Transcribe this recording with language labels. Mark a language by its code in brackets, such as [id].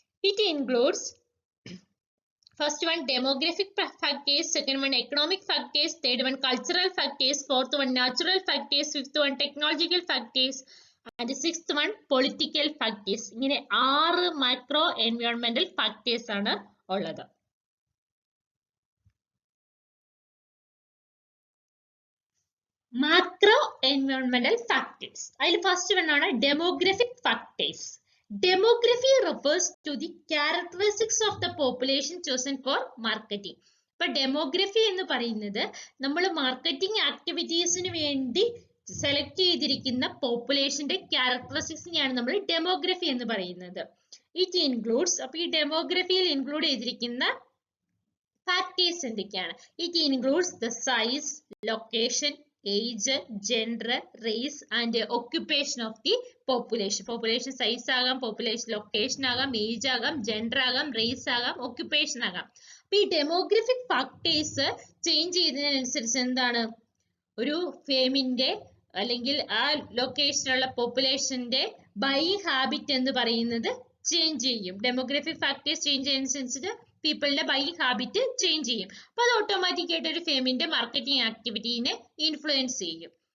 [en] It includes first one demographic factors, second one economic factors, third one cultural factors, fourth one natural factors, fifth one technological factors and sixth one political factors. [ml] ഇങ്ങനെ 6 micro എൻവയോൺമെന്റൽ factors ആണ് ഉള്ളത്. Macro എൻവയോൺമെന്റൽ factors, അതിൽ first one ആണ് demographic factors. Demography refers to the characteristics of the population chosen for marketing. ഇപ്പൊ demography എന്ന് പറയുന്നത് നമ്മൾ marketing ആക്ടിവിറ്റീസിന് വേണ്ടി സെലക്ട് ചെയ്തിരിക്കുന്ന പോപ്പുലേഷന്റെ ക്യാരക്ടറിസ്റ്റിക്സിനെയാണ് നമ്മൾ ഡെമോഗ്രഫി എന്ന് പറയുന്നത്. [en] it includes, [ml] അപ്പൊ ഈ ഡെമോഗ്രഫിയിൽ ഇൻക്ലൂഡ് ചെയ്തിരിക്കുന്ന ഫാക്ടേഴ്സ് എന്തൊക്കെയാണ്? [en] It includes the size, location, age, gender, race and occupation of the population. [ml] Population size ആകാം, population location ആകാം, age ആകാം, gender ആകാം, race ആകാം, occupation ആകാം. അപ്പൊ ഈ ഡെമോഗ്രഫിക് ഫാക്ടേഴ്സ് ചേഞ്ച് ചെയ്യുന്നതിനനുസരിച്ച് എന്താണ്, ഒരു ഫേമിന്റെ അല്ലെങ്കിൽ ആ ലൊക്കേഷനുള്ള പോപ്പുലേഷന്റെ ബൈയിങ് ഹാബിറ്റ് എന്ന് പറയുന്നത് ചേഞ്ച് ചെയ്യും. Demographic factors change ചെയ്യുന്നതനുസരിച്ചിട്ട് പീപ്പിളിന്റെ buying habit change ചെയ്യും. അപ്പൊ അത് ഓട്ടോമാറ്റിക് ആയിട്ട് ഒരു ഫേമിന്റെ മാർക്കറ്റിംഗ് ആക്ടിവിറ്റീനെ ഇൻഫ്ലുവൻസ് ചെയ്യും.